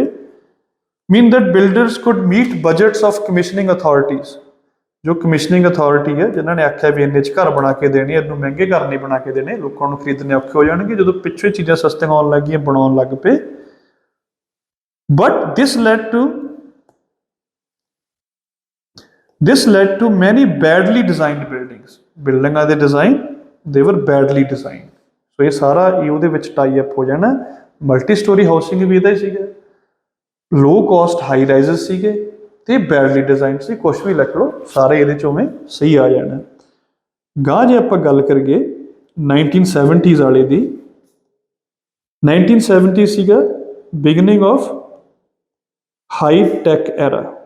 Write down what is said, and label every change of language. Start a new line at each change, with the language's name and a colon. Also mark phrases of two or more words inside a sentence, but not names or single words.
English: mean that builders could meet budgets of commissioning authorities,
Punjabi: ਜੋ
English: commissioning authority
Punjabi: ਹੈ ਜਿਨ੍ਹਾਂ ਨੇ ਆਖਿਆ ਵੀ ਇੰਨੇ 'ਚ ਘਰ ਬਣਾ ਕੇ ਦੇਣੇ, ਇਹਨੂੰ ਮਹਿੰਗੇ ਘਰ ਨਹੀਂ ਬਣਾ ਕੇ ਦੇਣੇ, ਲੋਕਾਂ ਨੂੰ ਖਰੀਦਣੇ ਔਖੇ ਹੋ ਜਾਣਗੇ। ਜਦੋਂ ਪਿੱਛੇ ਚੀਜ਼ਾਂ ਸਸਤੀਆਂ ਆਉਣ ਲੱਗ ਗਈਆਂ, ਬਣਾਉਣ ਲੱਗ ਪਏ।
English: But this led to many badly designed buildings,
Punjabi: ਬਿਲਡਿੰਗਾਂ ਦੇ ਡਿਜ਼ਾਈਨ
English: they were badly designed।
Punjabi: ਸੋ ਇਹ ਸਾਰਾ ਇਹ ਉਹਦੇ ਵਿੱਚ
English: tie up
Punjabi: ਹੋ ਜਾਣਾ।
English: multi storey housing
Punjabi: ਵੀ ਇਹਦਾ ਹੀ ਸੀਗਾ,
English: low cost high rises
Punjabi: ਸੀਗੇ, ਤੇ
English: badly design
Punjabi: ਸੀ। ਕੁਛ ਵੀ ਲਿਖ ਲਓ, ਸਾਰੇ ਇਹਦੇ 'ਚ ਉਵੇਂ ਸਹੀ ਆ ਜਾਣਾ। ਗਾਂ ਜੇ ਆਪਾਂ ਗੱਲ ਕਰੀਏ 1970s ਵਾਲੇ ਦੀ, 1970 ਸੀਗਾ
English: beginning of high tech era.